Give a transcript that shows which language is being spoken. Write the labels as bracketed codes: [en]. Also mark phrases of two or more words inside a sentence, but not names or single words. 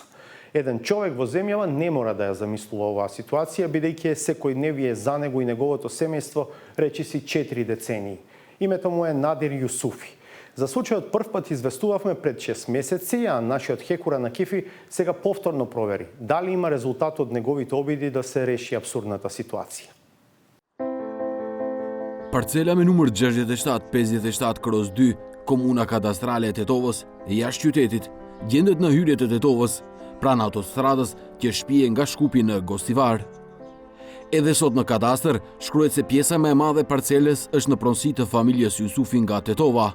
[mk] Еден човек во земјава не мора да ја замислува оваа ситуација бидејќи е секојдневие за него и неговото семејство речиси 4 децении. Името му е Надир Јусуфи. За случајот првпат известувавме пред 6 месеци, а нашиот Хекура на Кифи сега повторно провери дали има резултат од неговите обиди да се реши абсурдната ситуација. [sq] Парцела me numër 6757/2, komuna kadastrale e Tetovës, jashtë qytetit, gjendet në hyrje të Tetovës, pranë autostradës që shpije nga Shkupi në Gostivar. Edhe sot në kadastër shkruhet se pjesa më e madhe e parcelës është në pronësi të familjes Jusufi nga Tetova.